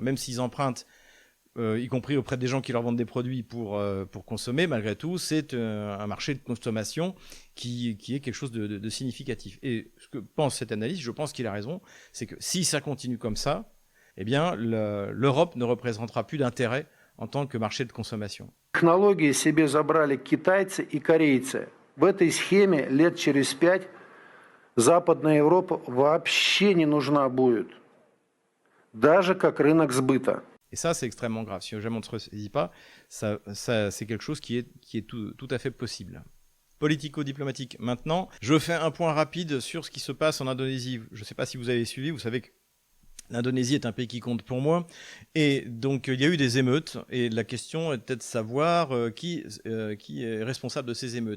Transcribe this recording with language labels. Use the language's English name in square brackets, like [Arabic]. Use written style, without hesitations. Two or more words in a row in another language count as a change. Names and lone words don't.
[French] Même s'ils empruntent, y compris auprès des gens qui leur vendent des produits pour consommer, malgré tout, c'est un marché de consommation qui est quelque chose de significatif. Et ce que pense cette analyse, je pense qu'il a raison, c'est que si ça continue comme ça, eh bien, l'Europe ne représentera plus d'intérêt en tant que marché de consommation. [Russian] Технологии себе забрали китайцы и корейцы. В этой схеме лет через 5 Западная Европа вообще не нужна будет, даже как рынок сбыта. [French] Et ça, c'est extrêmement grave. Si jamais on ne se ressaisit pas, ça c'est quelque chose qui est tout à fait possible. Politico-diplomatique. Maintenant, je fais un point rapide sur ce qui se passe en Indonésie. Je ne sais pas si vous avez suivi, vous savez que l'Indonésie est un pays qui compte pour moi. Et donc, il y a eu des émeutes. Et la question est peut-être de savoir qui est responsable de ces émeutes.